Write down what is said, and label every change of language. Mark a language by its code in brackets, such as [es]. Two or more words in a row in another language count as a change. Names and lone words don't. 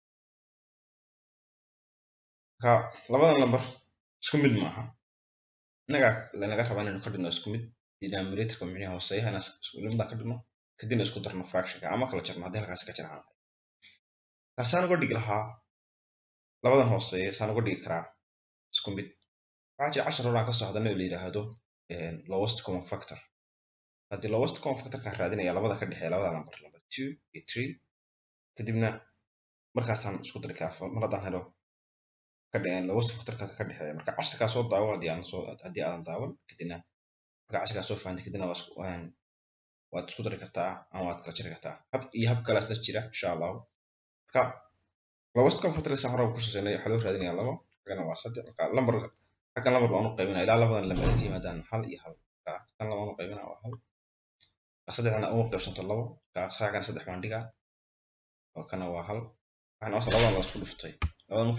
[so] marka labadan lambar isku mid maaha lanaga rabaa inaynu ka dhigno isku mid denominatorka micnaha hooseeyaha inaan isku midna ka dhigno kadibna isku darno fractionka ama kala jarno haddii halkaasi ka jaraan taasaan uga dhigi lahaa labadan hooseeya saan uga dhigi karaa isku mid waxaa jira cashar horaan kasoo hadalnay oo la yidhaahdo [en] lowest common factor [so] haddii [en] lowest common factorkaan [so] raadinaya labada ka dhexeeya labada lambar number 2 iyo 3 kadibna markaasaan isku dari karaa mar haddaan helo [en] lowest factorka [so] ka dhexeeya marka casharkaa soo daawo haddii aadan daawan kadibna marka casharkaa soo fahantay kadibna waad isku dari kartaa ama waad kala jari kartaa hab kalaasna jira [ar] insha allahu [so] marka [en] lowest common factor [so] saan hore ku sheegnay waxaa loo raadinayaa labo xaggana waa saddex marka xaggan lambar baan u qaybinaa ilaa labadan lambar ka yimaadaan hal iyo hal tan labaan u qaybinaa waa hal saddexdana uma qaybsanto labo xaggan saddex baan dhigaa oo kana waa hal waxaan noqonaysaa labadan la isku dhuftay labadan marka